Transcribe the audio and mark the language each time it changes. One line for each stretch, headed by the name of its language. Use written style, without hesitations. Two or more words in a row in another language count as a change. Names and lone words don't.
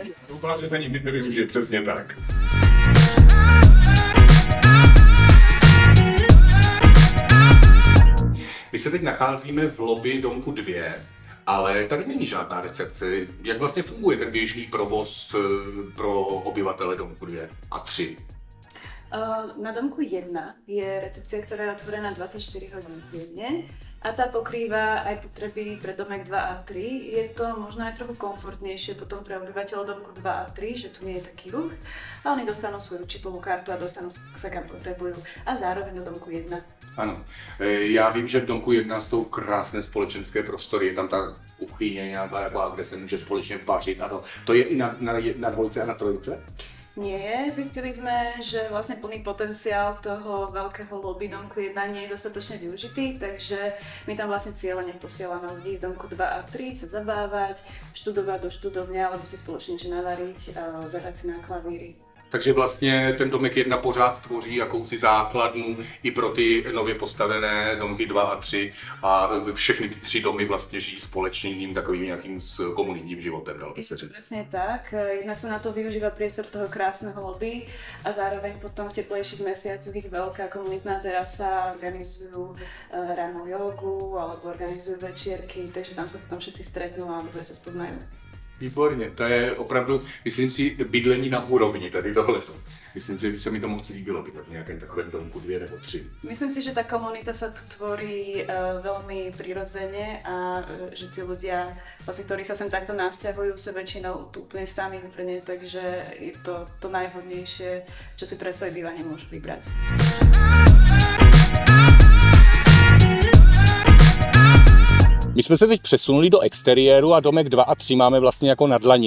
Czech: Doufám, že se nikdy nevyužije, přesně tak. My se teď nacházíme v lobby domku 2. Ale tady není žádná recepce. Jak vlastně funguje ten běžný provoz pro obyvatele domku 2 a 3?
Slovak: Na domku 1 je recepcia, ktorá je otvorená 24 hodín denne. a tá pokrýva aj potreby pre domek 2 a 3. Je to možno aj trochu komfortnejšie potom pre obyvateľov domku 2 a 3, že tu nie je taký ruch a oni dostanú svoju čipovú kartu a dostanú sa kam potrebujú a zároveň do domku 1.
Czech: Ano, já vím, že v domku 1 jsou krásné společenské prostory, je tam ta kuchyně nějaká, kde se může společně vařit a to. To je i na dvojce a na trojce?
Slovak: Nie je. Zistili sme, že vlastne plný potenciál toho veľkého lobby domku 1 nie je dostatočne využitý, takže my tam vlastne cieľene posielame ľudí z domku 2 a 3 sa zabávať, študovať do študovne alebo si spoločne navariť a zahrať si na klavíry.
Czech: Takže vlastně ten domek 1 pořád tvoří jakousi základnu i pro ty nově postavené domky 2 a 3 a všechny ty 3 domy vlastně žijí společným takovým nějakým komunitním životem, dalo by se říct.
Slovak: Presne tak, jednak sa na to využíva priestor toho krásneho lobby a zároveň potom v teplejších mesiacoch ich veľká komunitná terasa, organizujú ranú jogu alebo organizujú večierky, takže tam sa potom všetci stretnú a dobre sa spoznajú.
Czech: Výborně, to je opravdu, myslím si, bydlení na úrovni tady tohleto. Myslím si, že by se mi to moc líbilo bydlet v nějakém takovém domku 2 nebo 3.
Slovak: Myslím si, že tá komunita sa tu tvorí veľmi prirodzene a že tí ľudia, vlastne, ktorí sa sem takto nasťahujú, sa väčšinou tu úplne sami úplne, takže je to najvhodnejšie, čo si pre svoje bývanie môžu vybrať.
Czech: My jsme se teď přesunuli do exteriéru a domek 2 a 3 máme vlastně jako na dlani.